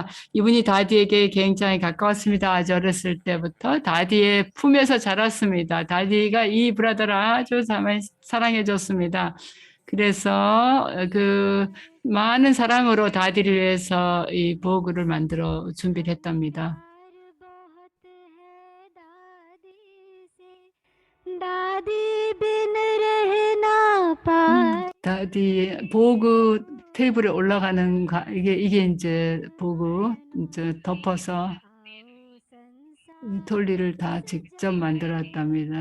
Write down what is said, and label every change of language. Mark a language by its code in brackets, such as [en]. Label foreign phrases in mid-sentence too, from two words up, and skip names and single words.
[ko] 이분이 다디에게 굉장히 가까웠습니다. 아주 어렸을 때부터 다디의 품에서 자랐습니다. 다디가 이 브라더를 아주 사랑해 줬습니다. 그래서 그 많은 사랑으로 다디를 위해서 이 보구를 만들어 준비를 했답니다. [hi] दादी बिन रह ना पाए [ko] 다디 보구 테이블에 올라가는 이게 이제 보구 이제 덮어서 이 톨리를 다 직접 만들었답니다.